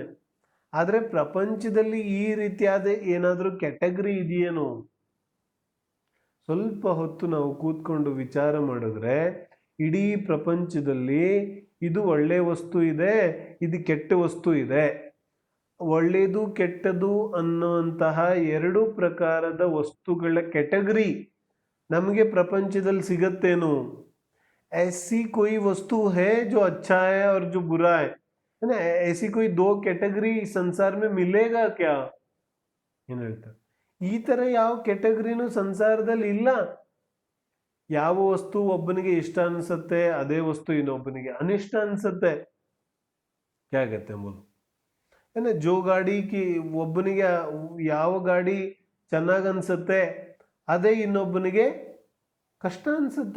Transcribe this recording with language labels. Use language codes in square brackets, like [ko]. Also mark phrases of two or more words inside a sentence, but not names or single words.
[kn] ಆದರೆ ಪ್ರಪಂಚದಲ್ಲಿ ಈ ರೀತಿಯಾದ ಏನಾದರೂ ಕ್ಯಾಟಗರಿ ಇದೆಯೇನೋ, ಸ್ವಲ್ಪ ಹೊತ್ತು ನಾವು ಕೂತ್ಕೊಂಡು ವಿಚಾರ ಮಾಡಿದ್ರೆ ಇಡೀ ಪ್ರಪಂಚದಲ್ಲಿ ಇದು ಒಳ್ಳೆ ವಸ್ತು ಇದೆ, ಇದು ಕೆಟ್ಟ ವಸ್ತು ಇದೆ. ಒಳ್ಳೆಯದು ಕೆಟ್ಟದು ಅನ್ನುವಂತಹ ಎರಡು ಪ್ರಕಾರದ ವಸ್ತುಗಳ ಕ್ಯಾಟಗರಿ ನಮಗೆ ಪ್ರಪಂಚದಲ್ಲಿ ಸಿಗತ್ತೇನು. [hi] ऐसी कोई वस्तु है जो अच्छा है और जो बुरा है ना, ऐसी कोई दो कैटेगरी संसार में मिलेगा क्या [kn] ಏನು ಹೇಳ್ತಾರೆ. ಈ ತರ ಯಾವ ಕೆಟಗರಿನೂ ಸಂಸಾರದಲ್ಲಿ ಇಲ್ಲ. ಯಾವ ವಸ್ತು ಒಬ್ಬನಿಗೆ ಇಷ್ಟ ಅನ್ಸುತ್ತೆ, ಅದೇ ವಸ್ತು ಇನ್ನೊಬ್ಬನಿಗೆ ಅನಿಷ್ಟ ಅನ್ಸುತ್ತೆ. ಹೇಗತ್ತೆ ಎಂಬುದು ಏನ, ಜೋ ಗಾಡಿ ಒಬ್ಬನಿಗೆ ಯಾವ ಗಾಡಿ ಚೆನ್ನಾಗ್ ಅನ್ಸುತ್ತೆ, ಅದೇ ಇನ್ನೊಬ್ಬನಿಗೆ ಕಷ್ಟ ಅನ್ಸುತ್ತೆ.